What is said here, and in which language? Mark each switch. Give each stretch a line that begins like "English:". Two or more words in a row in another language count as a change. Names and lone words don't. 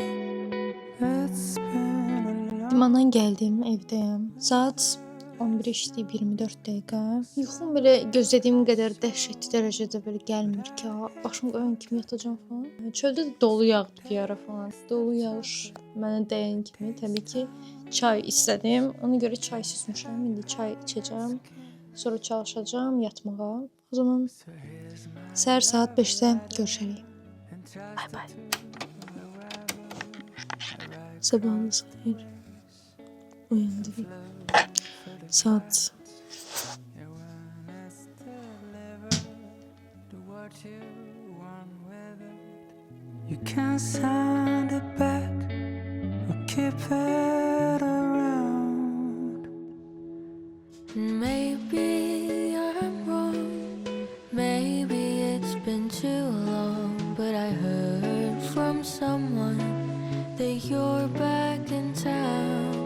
English: It's been a long
Azerbaijani: İdmandan gəldim, evdəyəm. Saat 11 işdi, 24 dəqiqə. Yuxum belə gözlədiyim qədər dəhşətli dərəcədə belə gəlmir ki, başım qoyan kimi yatacağam falan. Çöldə də dolu yağdı bir ara falan. Dolu yağış mənə dəyən kimi təbii ki çay istədim. Ona görə çay süzmüşəm. İndi çay içəcəm. Sonra çalışacağam yatmağa. O zaman səhər saat 5-də görüşərik. Bay bay. Sabahınız xeyir. Uyandım. Saat
English: You can't send it back or keep it around. Maybe I'm wrong, maybe it's been too long, but I heard from someone that you're back in town.